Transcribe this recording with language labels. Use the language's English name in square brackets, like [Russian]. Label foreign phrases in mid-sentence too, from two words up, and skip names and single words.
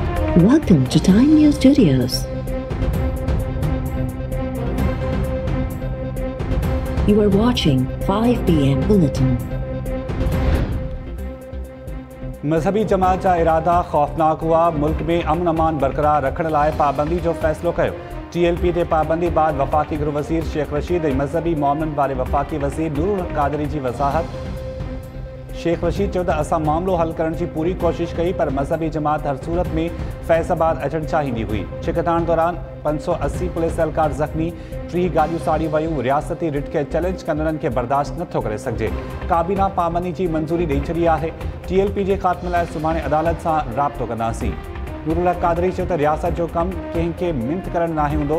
[English] Welcome to Time News Studios. You are watching 5 p.m. Bulletin. [Sindhi] मजहबी जमात जा इरादा खौफनाक हुआ। मुल्क में अमन अमान बरकरार रखण लाइ पाबंदी जो फैसलो कयो। TLP ते पाबंदी बाद वफाकी गृह वज़ीर शेख रशीद ऐं मजहबी मौमन वारे वफाकी वज़ीर नूरुल हक कादरी जी वज़ाहत। शेख रशीद चयो त असां मामलो हल करण जी पूरी कोशिश कई, पर मजहबी जमात हर सूरत में फैज़ाबाद अचणु चाहींदी हुई। छिकताण दौरान 580 पुलिस एहलकार ज़ख़्मी, 30 गाॾियूं साड़ी वयूं। रियासती रिट खे चैलेंज कंदड़नि खे बर्दाश्त नथो करे सघिजे। काबीना पाबंदी जी मंज़ूरी ॾेई छॾी आहे। TLP जे ख़ात्मे लाइ सुभाणे अदालत सां राब्तो कंदासीं। नूरुल हक कादरी चयो त रियासत जो कमु कंहिंखे मिंथ करणु नाहे हूंदो।